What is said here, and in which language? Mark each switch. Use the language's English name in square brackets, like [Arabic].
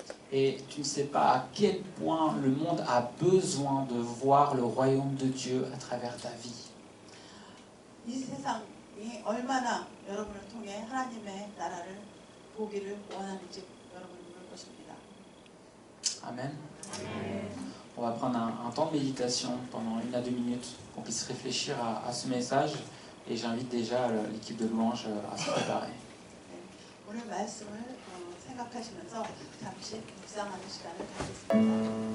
[French] Et tu ne sais pas à quel point le monde a besoin de voir le royaume de Dieu à travers ta vie. [Korean] 이 세상이 얼마나 여러분을 통해 하나님의 나라를 보기를 원하는지 여러분이 물 것입니다. [French] Amen. On va prendre un temps de méditation pendant 1 à 2 minutes pour qu'on puisse réfléchir à ce message. Et j'invite déjà l'équipe de louange à se préparer. [Korean] 오늘 말씀을 생각하시면서 잠시 묵상하는 시간을 갖겠습니다.